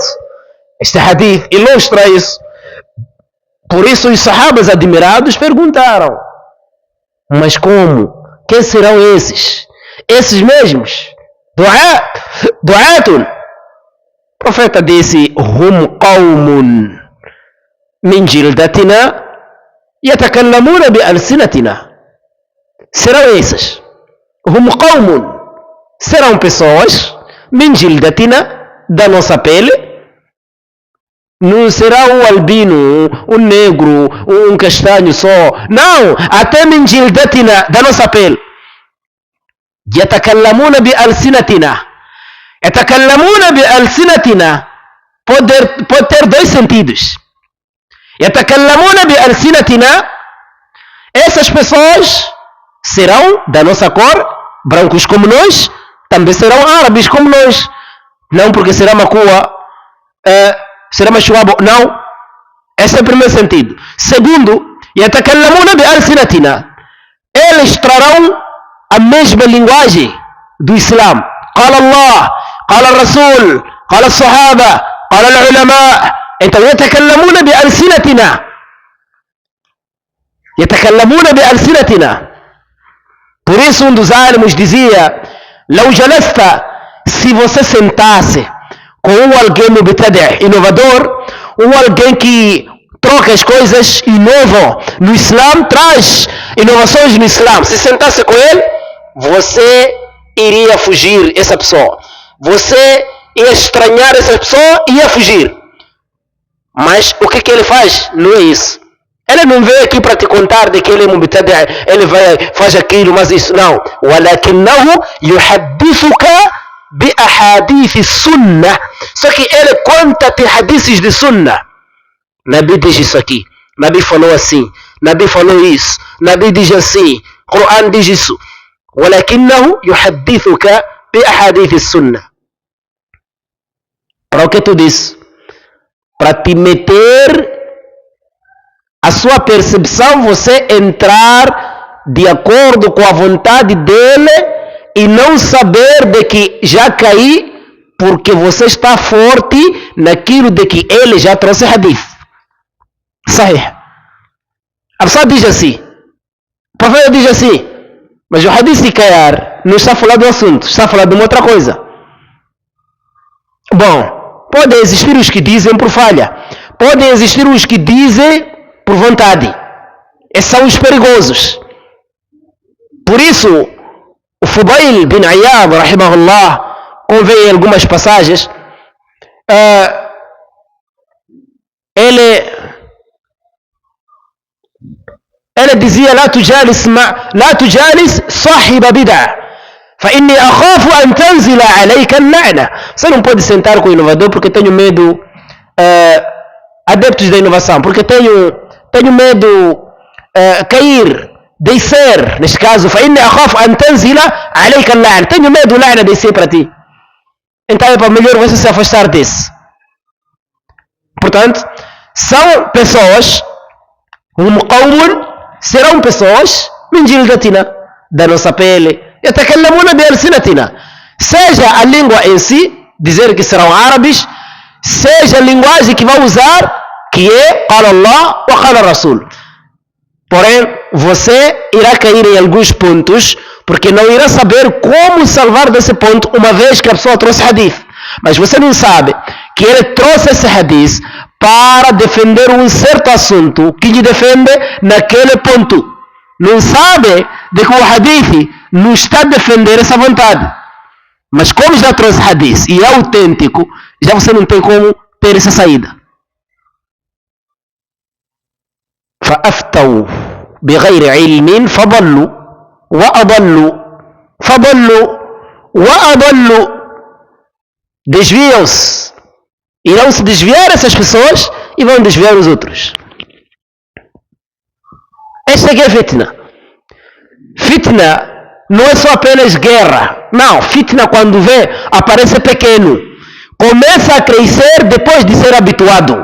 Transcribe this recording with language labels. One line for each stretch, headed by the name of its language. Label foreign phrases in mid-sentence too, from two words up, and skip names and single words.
Portuguese: Este hadith ilustra isso. Por isso os sahabas admirados perguntaram: mas como? Quem serão esses? Esses mesmos?
Arabic: Du'atun.
Portuguese: O profeta disse:
Arabic: هم قوم من جلدتنا يتكلمون بألسنتنا.
Portuguese: Serão esses.
Arabic: هم قوم.
Portuguese: Serão pessoas
Arabic: من جلدتنا,
Portuguese: da nossa pele. Não será um albino, um negro, um castanho só. Não, até
Arabic: من جلدتنا,
Portuguese: da nossa pele.
Arabic: يتكلمون بألسنتنا. يتكلمون بألسنتنا
Portuguese: pode ter dois sentidos.
Arabic: يتكلمون بألسنتنا,
Portuguese: essas pessoas serão da nossa cor, brancos como nós, também serão árabes como nós. Não porque será macua, será machuabo, não. Esse é o primeiro sentido. Segundo,
Arabic: يتكلمون بألسنتنا,
Portuguese: eles trarão a mesma linguagem do Islã.
Arabic: قال الله, قال الرسول, قال الصحابة, قال العلماء. Então يتكلمون بألسنتنا. يتكلمون بألسنتنا.
Portuguese: Por isso um dos álamos dizia:
Arabic: لو جلست,
Portuguese: se você sentasse com alguém mubtadi', inovador, alguém que troca as coisas, inova no Islã, traz inovações no Islã, se sentasse com ele, você iria fugir essa pessoa. Você ia estranhar essa pessoa e ia fugir. Mas o que ele faz? Não é isso. Ele não veio aqui para te contar de que ele é mubtadi', ele faz aquilo, mas isso não.
Arabic: ولكنه يحدثك بأحاديث السنة.
Portuguese: Só que ele conta-te hadiths de sunnah. Nabi diz isso aqui, Nabi falou assim, Nabi falou isso, Nabi diz assim, Coran diz isso.
Arabic: ولكنه يحدثك بأحاديث السنة.
Portuguese: Para o que tu dizes? Para te meter a sua percepção, você entrar de acordo com a vontade dele e não saber de que já caí porque você está forte naquilo de que ele já trouxe hadith. Sahih. A pessoa diz assim, o profeta diz assim, mas o hadith de cair não está falando do assunto, está falando de uma outra coisa. Bom, podem existir os que dizem por falha, podem existir os que dizem por vontade. Esses são os perigosos. Por isso, o Fudail bin Iyad, rahimahullah, convém em algumas passagens, ele dizia:
Arabic: لا تجالس صاحب بدعة فإني أخاف أن تنزل عليك اللعنة.
Portuguese: Você não pode sentar com o inovador porque tenho medo, adeptos da inovação, porque tenho medo cair, descer, neste caso,
Arabic: فإني أخاف أن تنزل عليك اللعنة,
Portuguese: tenho medo da la'na descer para ti. Então é para melhor você se afastar desse. Portanto, são pessoas, serão pessoas
Arabic: من جلدتنا,
Portuguese: da nossa pele,
Arabic: يتكلمون بألسنتنا,
Portuguese: seja a língua em si, dizer que serão árabes, seja a linguagem que vão usar, que é
Arabic: قال الله وقال رسول.
Portuguese: Porém, você irá cair em alguns pontos Porque não irá saber como salvar desse ponto, uma vez que a pessoa trouxe hadith. Mas você não sabe que ele trouxe esse hadith para defender um certo assunto que lhe defende naquele ponto. Não sabe de que o hadith não está a defender essa vontade. Mas como já trouxe hadith e é autêntico, já você não tem como ter essa saída.
Arabic: فأفتوا بغير علم فضلوا وأضلوا فضلوا وأضلوا.
Portuguese: Desviam-se. Irão se desviar essas pessoas e vão desviar os outros. Esta aqui é fitna. Fitna não é só apenas guerra. Não, fitna quando vê, aparece pequeno. Começa a crescer depois de ser habituado.